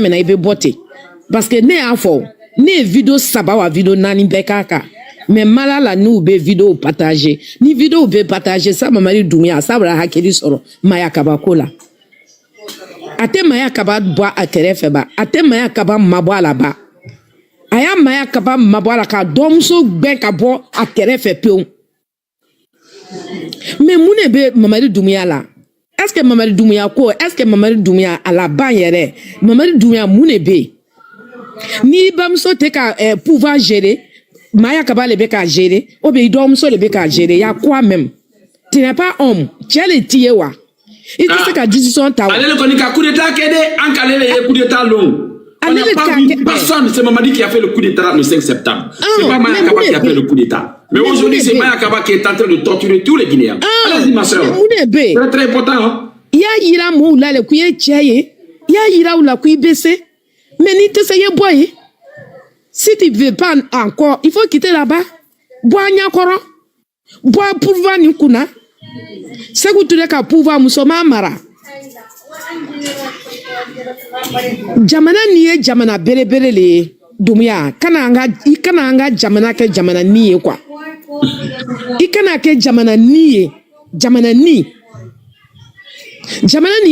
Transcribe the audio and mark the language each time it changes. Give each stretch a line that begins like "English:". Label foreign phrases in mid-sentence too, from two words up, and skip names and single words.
Bambara: min na i bɛ bɔ ten parce que ne y'a fɔ ne ye video 3 wa video 4 bɛɛ k'a kan mais mala la n'u bɛ
French: video partager
Bambara: ni video bɛ partager sa Mamadi Dumia sa bɛra hakili sɔrɔ Maya Kaba ko la a tɛ Maya Kaba bɔ a kɛrɛfɛ ba a tɛ Maya Kaba mabɔ a la ba a y'a Maya Kaba mabɔ a la ka dɔgɔmuso gbɛn ka bɔ a kɛrɛfɛ pewu mais mun de bɛ Mamadi Dumia la
French: est-ce que
Bambara: Mamadi Dumia ko
French: est-ce que
Bambara: Mamadi Dumia a laban yɛrɛ Mamadi Dumia mun de bɛ yen ni bamuso tɛ ka
French: pouvoir gérer
Bambara: Maya Kaba le bɛ ka gérer
French: ou bien
Bambara: i dɔgɔmuso le bɛ ka gérer
French: y'a quoi même tu n'es pas homme
Bambara: cɛ le t'i ye wa i tɛ se ka décision ta wa ale le kɔni ka
French: coup d'état
Bambara: kɛ dɛ an k'ale le ye
French: coup d'état long on n'a pas vu personne c'est Mamadi qui a fait le coup d'état le 5 septembre c'est pas Maya Kaba qui a fait le coup d'état mais aujourd'hui c'est Maya Kaba qui est en train de torturer tous les Guinéens allez-y ma soeur c'est très important hein
Bambara: i y'a yira mɔɔw la le ko i ye cɛ ye i y'a yira u la ko i bɛ se mais n'i tɛ se i ye bɔ ye
French: si tu veux pas encore il faut quitter là-bas
Bambara: bɔ a ɲɛkɔrɔ bɔ a pouvoir nin kunna Sékou Touré ka pouvoir musoman mara jamana ni ye jamana belebele le ye Dumia kana an ka jamana kɛ jamana ni ye quoi i kana kɛ jamana ni ye jamana ni